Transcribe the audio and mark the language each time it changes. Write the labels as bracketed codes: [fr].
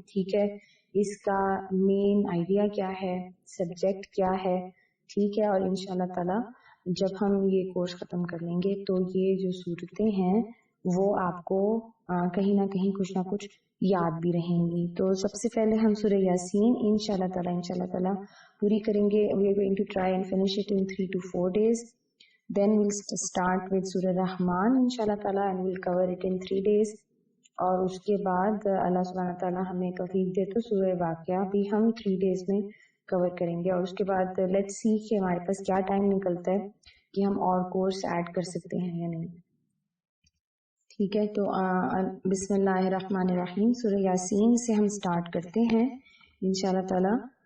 [ur] ٹھیک ہے، اس کا مین آئیڈیا کیا ہے، سبجیکٹ کیا ہے. ٹھیک ہے، اور انشاءاللہ تعالیٰ جب ہم یہ کورس ختم کر لیں گے تو یہ جو صورتیں ہیں وہ آپ کو کہیں نہ کہیں کچھ نہ کچھ یاد بھی رہیں گی. تو سب سے پہلے ہم سورہ یاسین انشاءاللہ تعالیٰ پوری کریں گے. [en] We are going to try and finish it in 3 to 4 days. Then we'll start with سورہ رحمان انشاءاللہ تعالیٰ and we'll cover it in 3 days. [ur] اور اس کے بعد اللہ سبحانہ تعالیٰ ہمیں توفیق دے تو سورہ واقعہ بھی ہم 3 days میں کور کریں گے. اور اس کے بعد لیٹس سی کہ ہمارے پاس کیا ٹائم نکلتا ہے کہ ہم اور کورس ایڈ کر سکتے ہیں یا نہیں. ٹھیک ہے، تو بسم اللہ الرحمن الرحیم سورہ یاسین سے ہم سٹارٹ کرتے ہیں انشاءاللہ تعالیٰ.